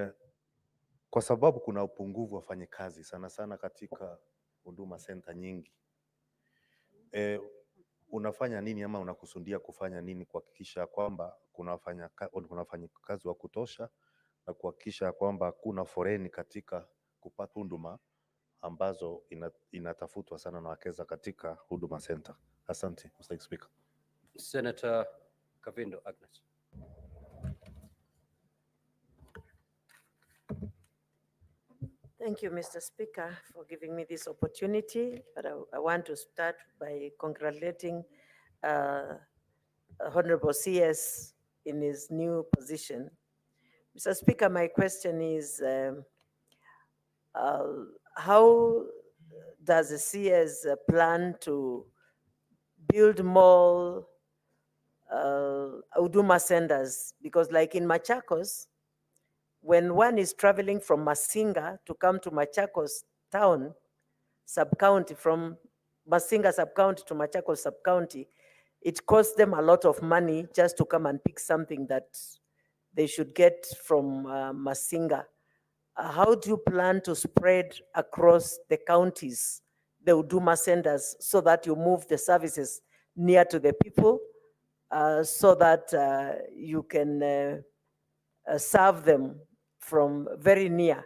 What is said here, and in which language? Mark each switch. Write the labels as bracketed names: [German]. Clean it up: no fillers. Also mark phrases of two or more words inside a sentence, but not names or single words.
[Swahili] Kwa sababu kuna upungufu wa wafanyakazi sana sana katika Huduma Center nyingi unafanya nini ama unakusudia kufanya nini kuhakikisha kwamba kuna wafanyakazi wa kutosha na kuhakikisha kwamba hakuna foreni katika kupata huduma ambazo inatafutwa sana na Wakenya katika Huduma Center? [English] Asante, Mr. Speaker. Senator Kavindo Agnes. Thank you, Mr. Speaker, for giving me this opportunity. But I want to start by congratulating Honorable CS in his new position. Mr. Speaker, my question is, how does the CS plan to build more Huduma centers? Because like in Machakos, when one is traveling from Masinga to come to Machakos town, sub-county, from Masinga sub-county to Machakos sub-county, it costs them a lot of money just to come and pick something that they should get from Masinga. How do you plan to spread across the counties, the Huduma centers, so that you move the services near to the people, so that you can serve them from very near?